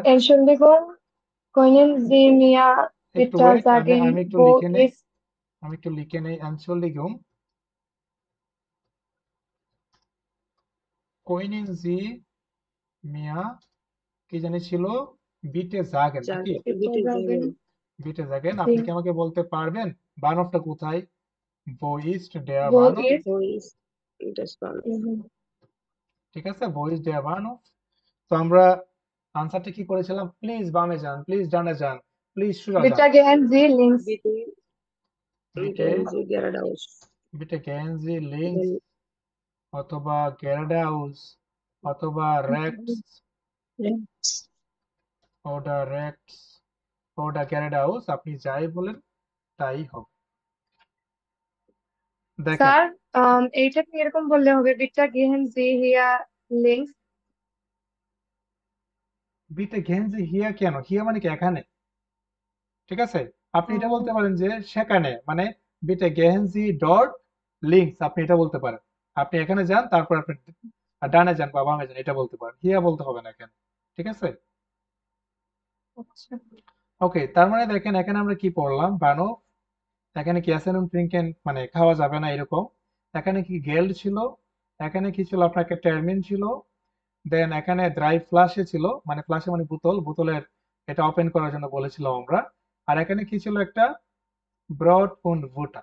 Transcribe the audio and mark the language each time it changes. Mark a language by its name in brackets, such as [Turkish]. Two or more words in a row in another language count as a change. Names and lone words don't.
[German] Entschuldigung, können Sie mir [Bangla] একটু [German] bitte [Bangla] ওয়েট [German] sagen, [Bangla] আমি একটু [German] wo [Bangla] লিখে নেই [German] ist [Bangla] আমি একটু লিখে নেই [German] Entschuldigung können Sie mir [Bangla] কি জানি ছিল [German] bitte sagen [Bangla] নাকি [German] Jagen, bitte sagen? jagen. bitte sagen [Bangla] আপনি জি। কি আমাকে বলতে পারবেন বার্ন অফটা কোথায় [German] wo ist der Wo Bahnhof ist? Wo ist das Bahnhof? Mhm. [Bangla] ঠিক আছে [German] wo ist der Bahnhof [Bangla] তো আমরা আনসারটা কি করেছিলাম প্লিজ বামে যান প্লিজ ডানে যান প্লিজ সোজা [German] Bitte [Bangla] যান [German] gehen Sie links. Bitte বিটে gehen Sie geradeaus. বিটে gehen Sie links Dann [Bangla] অথবা geradeaus অথবা rechts [German] Rechts. oder rechts oder geradeaus [Bangla] আপনি যাই বলেন তাই হবে দেখেন স্যার এইটা কি এরকম বললে হবে [German] bitte gehen Sie hier links? bitte gehen Sie hier [Bangla] কেন হিয়া মানে কি এখানে ঠিক আছে আপনি এটা বলতে পারেন যে সেখানে মানে [German] bitte gehen Sie dort links [Bangla] আপনি এটা বলতে পারেন আপনি এখানে যান তারপর আপনি ডানে যান বা বামে যান এটা বলতে পারেন হিয়া বলতে হবে না এখানে ঠিক আছে আচ্ছা। ওকে তার মানে দেখেন এখানে আমরা কি পড়লাম বানো এখানে কি [German] essen trinken [Bangla] মানে খাওয়া যাবে না এরকম এখানে কি গেল্ড ছিল এখানে কি ছিল আপনার একটা টার্মিন ছিল দেন এখানে [German] drei Flaschen [Bangla] ছিল মানে ফ্লাশে মানে বোতল বোতলের এটা ওপেন করার জন্য বলেছিলাম আমরা আর এখানে কি ছিল একটা [German] Brot und Butter